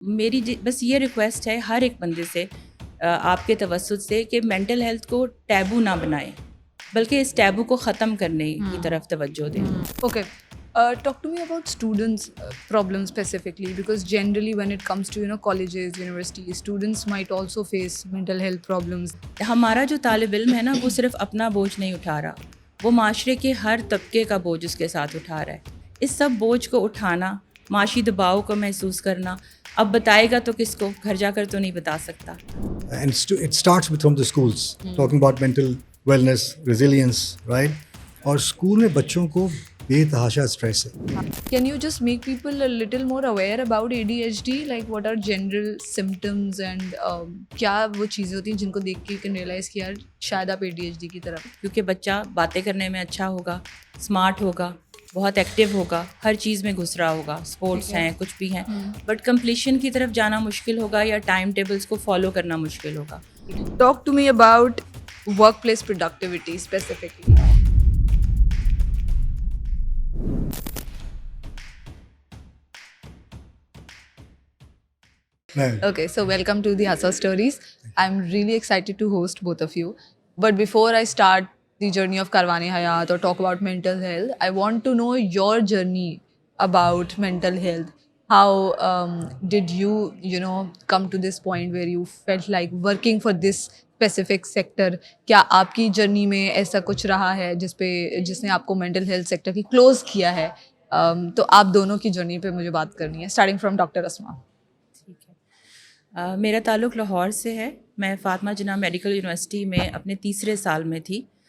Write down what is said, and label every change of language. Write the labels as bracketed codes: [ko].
[ur] میری بس یہ ریکویسٹ ہے ہر ایک بندے سے آپ کے توسط سے کہ مینٹل ہیلتھ کو ٹیبو نہ بنائیں، بلکہ اس ٹیبو کو ختم کرنے کی طرف توجہ دیں. [en] Okay. Talk to me about students' problems specifically, because generally when it comes to colleges, universities, students might also face mental health problems. [ur] ہمارا جو طالب علم ہے نا وہ صرف اپنا بوجھ نہیں اٹھا رہا، وہ معاشرے کے ہر طبقے کا بوجھ اس کے ساتھ اٹھا رہا ہے. اس سب بوجھ کو اٹھانا، معاشی دباؤ کو محسوس کرنا، اب بتائے گا تو کس کو؟ گھر جا کر تو نہیں بتا سکتا. [en] And it starts with from the schools, talking about mental wellness, resilience, right? [ur] اور اسکول میں بچوں کو بے تحاشا اسٹریس ہے. [en] Can you just make people a little more aware about ADHD? Like what are general symptoms and [ur] کیا وہ چیزیں ہوتی ہیں جن کو دیکھ کے [en] you can realize [ur] کہ یار شاید آپ ADHD کی طرف. کیونکہ بچہ باتیں کرنے میں اچھا ہوگا، اسمارٹ ہوگا، بہت ایکٹیو ہوگا، ہر چیز میں گھس رہا ہوگا، اسپورٹس ہیں، کچھ بھی ہیں، بٹ کمپلیشن کی طرف جانا مشکل ہوگا یا ٹائم ٹیبلز کو فالو کرنا مشکل ہوگا. [en] Talk to me about workplace productivity specifically. Okay, so welcome to the Hassa Stories. I'm really excited to host both of you. But before I start the journey of Karwane Hayat or talk about mental health, I want to know your journey about mental health. How did you come to this point where you felt like working for this specific sector? [ur] کیا آپ کی journey میں ایسا کچھ رہا ہے جس نے آپ کو mental health sector کی کلوز کیا ہے؟ تو آپ دونوں کی جرنی پہ مجھے بات کرنی ہے، [en] starting from [ur] ڈاکٹر اسما. ٹھیک ہے، میرا تعلق لاہور سے ہے. میں فاطمہ جناح میڈیکل یونیورسٹی میں اپنے تیسرے سال میں تھی.